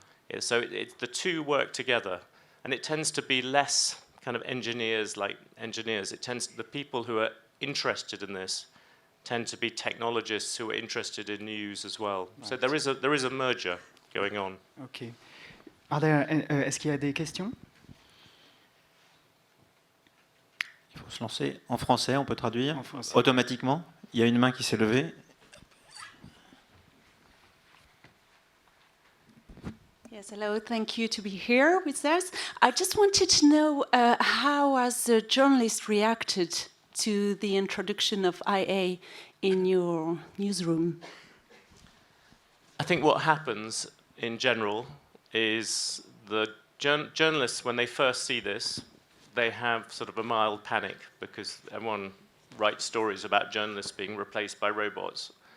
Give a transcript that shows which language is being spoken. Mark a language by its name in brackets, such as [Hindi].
[English] Yeah, so the two work together. And it tends to be less kind of engineers like engineers. It tends to, the people who are interested in this tend to be technologists who are interested in news as well. Right. So there is a merger going on. Okay. [French] Est-ce qu'il y a des questions? Il faut se lancer. En français, on peut traduire automatiquement. Il y a une main qui s'est levée. [English] Yes, hello, thank you to be here with us. I just wanted to know how has the journalist reacted to the introduction of IA in your newsroom? I think what happens in general is the journalists, when they first see this, they have sort of a mild panic because everyone writes stories about journalists being replaced by robots.